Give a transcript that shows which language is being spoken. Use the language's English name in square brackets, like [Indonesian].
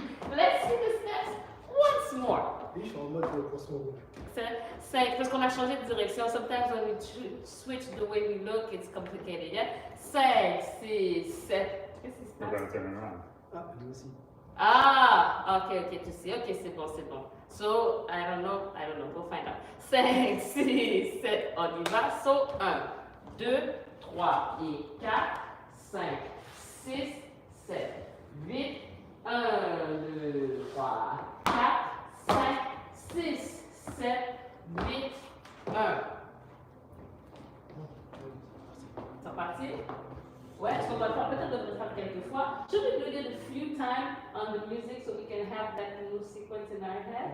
[English] Let's see the steps once more. [French] Oui, je suis en mode poisson rouge. 5, parce qu'on a changé de direction. [English] Sometimes when we switch the way we look, it's complicated. [French] Yeah? 5, 6, 7. Qu'est-ce qui se [English] We're [French] passe? [English] gonna turn around. [French] Ah, lui aussi. Ah, ok, tu sais. Ok, c'est bon. [English] So, I don't know. Go find out. [French] 5, 6, 7. On y va. So, 1, 2, 3 et 4, 5, 6, 7, 8, 1, 2, 3, 4, 5, 6, 7, 8, 1. C'est parti? Ouais, est-ce qu'on va le faire? Peut-être on va le faire quelques fois. [English] Should we do it a few times on the music so we can have that little sequence in our heads?